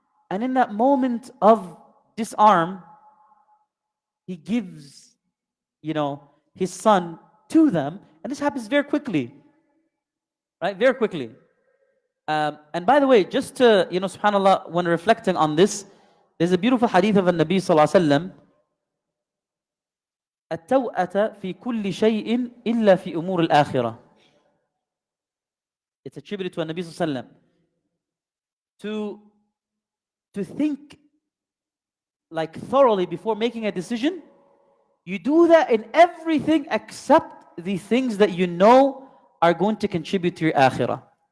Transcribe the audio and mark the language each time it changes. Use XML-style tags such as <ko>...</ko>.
<en>And in that moment of disarm, he gives, his son to them. And this happens very quickly. Right? Very quickly. And by the way, just to, subhanAllah, when reflecting on this, there's a beautiful hadith of the Nabi sallallahu alaihi wasallam.</en> <ar>التوأة في كل شيء إلا في أمور الآخرة.</ar> <en>It's attributed to the Nabi sallallahu alaihi wasallam. To think like thoroughly before making a decision, you do that in everything except the things that you know are going to contribute to your akhirah.</en>